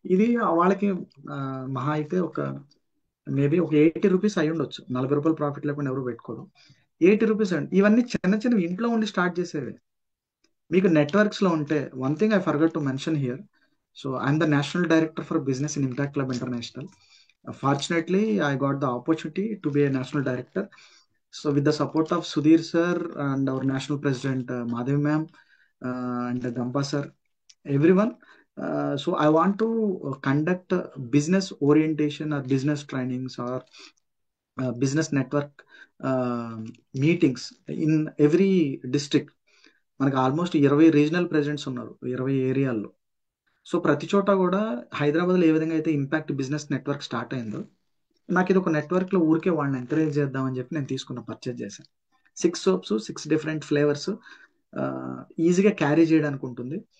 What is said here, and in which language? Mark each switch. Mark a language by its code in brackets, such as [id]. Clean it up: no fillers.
[te] ఇది వాళ్ళకి మహా అయితే ఒక మేబీ ఒక 80 రూపీస్ అయి ఉండొచ్చు. 40 రూపాయలు ప్రాఫిట్ లేకుండా ఎవరు పెట్టుకోరు. 80 రూపీస్ అండి. ఇవన్నీ చిన్న చిన్న ఇంట్లో ఉండి స్టార్ట్ చేసేవి. మీకు నెట్వర్క్స్ లో ఉంటే, [en] One thing I forgot to mention here. So I'm the national director for business in impact club international. Fortunately, I got the opportunity to be a national director. So, with the support of Sudhir sir and our national president Madhavi ma'am and Gampa sir, everyone. So, I want to conduct business orientation or business trainings or business network meetings in every district. [te] మనకు almost 20 regional presidents ఉన్నారు 20 ఏరియాల్లో. So ప్రతి చోట కూడా హైదరాబాద్లో ఏ విధంగా అయితే impact business network start అయిందో, నాకు ఇది ఒక నెట్వర్క్ లో ఊరికే వాళ్ళని ఎంకరేజ్ చేద్దామని చెప్పి నేను తీసుకున్న, పర్చేజ్ చేశాను. 6 సోప్స్, 6 డిఫరెంట్ ఫ్లేవర్స్, ఈజీగా క్యారీ చేయడానికి ఉంటుంది.